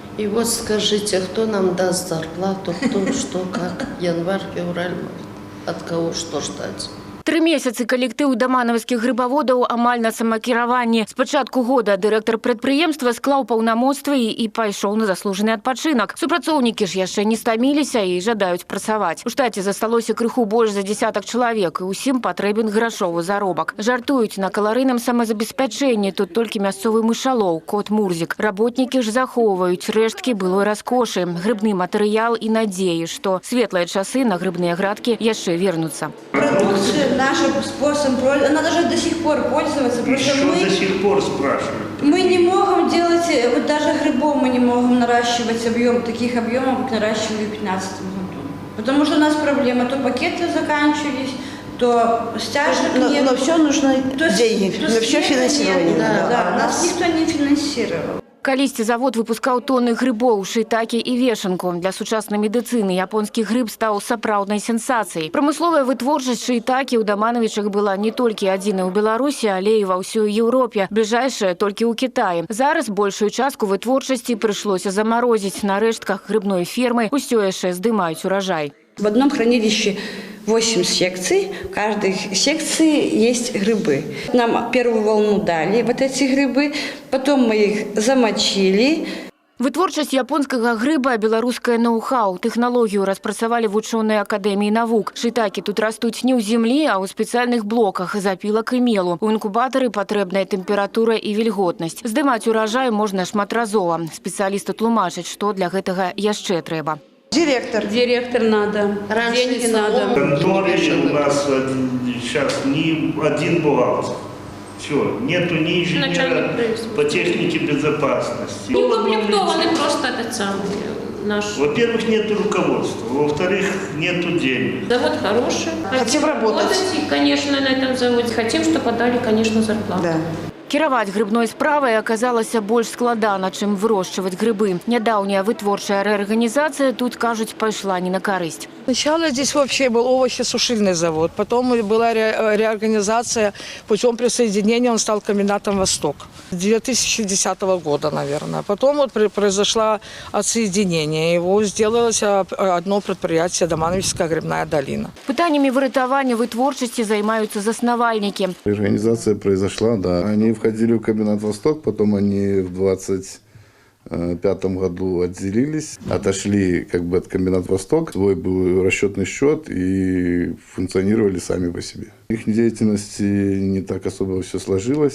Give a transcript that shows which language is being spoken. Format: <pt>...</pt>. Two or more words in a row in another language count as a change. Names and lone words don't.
<ru>И вот скажите, кто нам даст зарплату, кто, что, как, январь, февраль, от кого что ждать?</ru> <be>3 месяцы калектыў даманаўскіх грыбаводаў амаль на самакіраванні. З пачатку года дырэктар прадпрыемства склаў паўнамоцтвы і пайшоў на заслужаны адпачынак. Супрацоўнікі ж яшчэ не стаміліся і жадаюць працаваць. У штаце засталося крыху больш за дзесятак чалавек, і ўсім патрэбен грашовы заробак. Жартуюць, на каларыйным самазабеспячэнні тут толькі мясцовы мышалоў, кот Мурзік. Работнікі ж захоўваюць рэшткі былой раскошы, грыбны матэрыял і надзеі, што светлыя часы на грыбныя градкі яшчэ вернуцца.</be> <ru>Наш способ, она даже до сих пор пользуется. Еще мы до сих пор спрашивают. Мы не можем делать, вот даже грибов мы не можем наращивать таких объемов, как наращивали в 2015 году. Потому что у нас проблема, то пакеты заканчивались, то стяжек нет. Но все нужно деньги, на все финансирование. Да, нас никто не финансировал.</ru> <be>Калісьці завод выпускаў тонны грыбоў, шыйтакі і вешанку. Для сучаснай медыцыны японскі грыб стаў сапраўднай сенсацыяй. Прамысловая вытворчасць шыйтакі ў Дамановичах была не толькі адзінай у Беларусі, але і ва ўсёй Еўропе. Бліжэйшая толькі ў Кітаі. Зараз большую частку вытворчасці прыйшлося замарозіць. На рэштках грыбной фермы ўсё яшчэ здымаюць уражай.</be> <ru>В одном хранилище 8 секций, в каждой секции есть грибы. Нам первую волну дали вот эти грибы, потом мы их замочили.</ru> <be>Вытворчасць японскага грыба, беларускае ноу-хау, тэхналогію распрацавалі вучоныя акадэміі навук. Шыйтакі тут растуць не ў зямлі, а ў спецыяльных блоках з апілак і мелу. У інкубатары патрэбная тэмпература і вільготнасць. Здымаць уражай можна шматразова. Спецыялісты тлумачаць, што для гэтага яшчэ трэба.</be> <ru>Директор надо, деньги надо. В конторе у нас сейчас ни один бухгалтер. Все, нету ни инженера по технике безопасности. Не укомплектованы просто этот самый наш. Во-первых, нету руководства, во-вторых, нету денег. Завод хороший. Хотим работать. И, конечно, на этом заводе. Хотим, чтобы дали, конечно, зарплату. Да.</ru> <be>Кіраваць грыбной справай аказалася больш складана, чым вырошчваць грыбы. Нядаўняя вытворчая рэарганізацыя тут, кажуць, пайшла не на карысць.</be> <ru>Сначала здесь вообще был овощесушильный завод, потом была реорганизация, путем присоединения он стал комбинатом «Восток». 2010 года, наверное. Потом вот произошло отсоединение, его сделалось одно предприятие «Дамановичская грибная долина».</ru> <be>Пытаннямі выратавання вытворчасці займаюцца заснавальнікі.</be> <ru>Реорганизация произошла, да. Они входили в комбинат «Восток», потом они в 2005 году отделились, отошли как бы от комбината «Восток». Свой был расчетный счет и функционировали сами по себе. Их деятельности не так особо все сложилось.</ru>